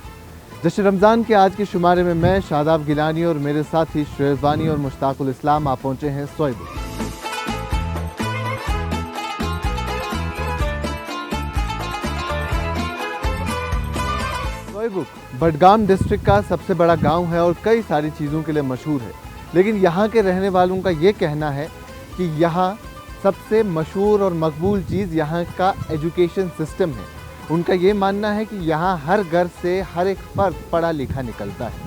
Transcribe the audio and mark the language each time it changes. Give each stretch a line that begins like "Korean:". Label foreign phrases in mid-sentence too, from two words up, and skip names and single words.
Urdu: جشن رمضان کے آج کے شمارے میں میں شاداب گیلانی اور میرے ساتھی شعیب وانی اور مشتاق الاسلام آپ پہنچے ہیں سوئیبک۔ سوئیبک بڈگام ڈسٹرکٹ کا سب سے بڑا گاؤں ہے اور کئی ساری چیزوں کے لیے مشہور ہے، لیکن یہاں کے رہنے والوں کا یہ کہنا ہے کہ یہاں سب سے مشہور اور مقبول چیز یہاں کا
English: education system
Urdu: ہے۔ ان کا یہ ماننا ہے کہ یہاں ہر گھر سے ہر ایک فرد پڑھا لکھا نکلتا ہے۔